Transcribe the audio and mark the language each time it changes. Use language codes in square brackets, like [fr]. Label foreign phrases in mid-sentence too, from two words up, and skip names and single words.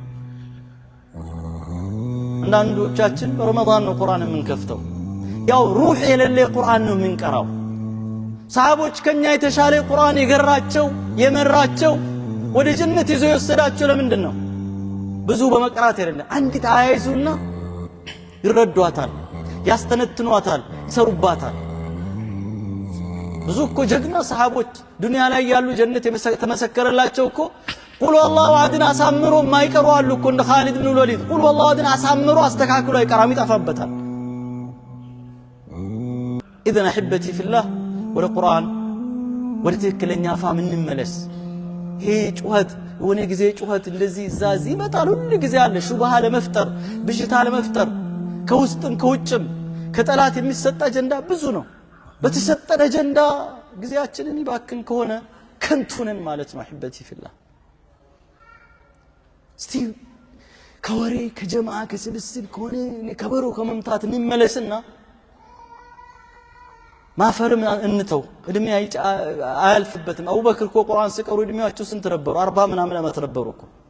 [am] አንዳንዶቻችን በረመዳን ነው ቁርአን የምንከፍተው ያው ሩህ የሌለ ቁርአን ነው የምንቀራው ሰሃቦች ከኛ የተሻለ ቁርአን የገራቸው የመራቸው ወደ ጀነት ይዞ የወሰዳቸው ለምንድን ነው ብዙ በመቅራት አይደለም አንዲት አያይዙና ይረዷታል ያስተነትኗታል ይሰሩባታል ብዙ እኮ ጀግና ሰሃቦች ዱንያ ላይ ያሉ ጀነት የተመሰከረላቸው እኮ [ar] قل هو الله أحد [am] አሳምሮ ማይቀሩ አሉ እኮ እንደ ኻሊድ ኢብኑ ወሊድ [ar] قل هو الله أحد [am] አሳምሮ አስተካክሎ አይቀራም ይጠፋበታል [ar] اذا احبتي في الله [am] ወደ ቁርአን ወደ ትክክለኛ ፋም እንመለስ ይሄ ጩኸት የሆነ ጊዜ ጩኸት እንደዚህ ዛዚ ይመጣል ሁሉ ጊዜ አለ ሹብሃ ለመፍጠር ብሽታ ለመፍጠር ከውስጥም ከውጭም ከጠላት የሚሰጣ አጀንዳ ብዙ ነው በተሰጠነ አጀንዳ ጊዜያችንን ይባክን ከሆነ ከንቱነን ማለት ነው [ar] احبتي في الله [am] እስቲ ከወሬ ከጀማዓ ከስብስብ ከሆነ ከበሮ ከመምታት እንመለስና ማፈርም እንተው እድሜ አያልፍበትም አቡበክር እኮ ቁርአን ሲቀሩ እድሜያቸው ስንት ነበሩ 40 ምናምን ዓመት ነበሩ እኮ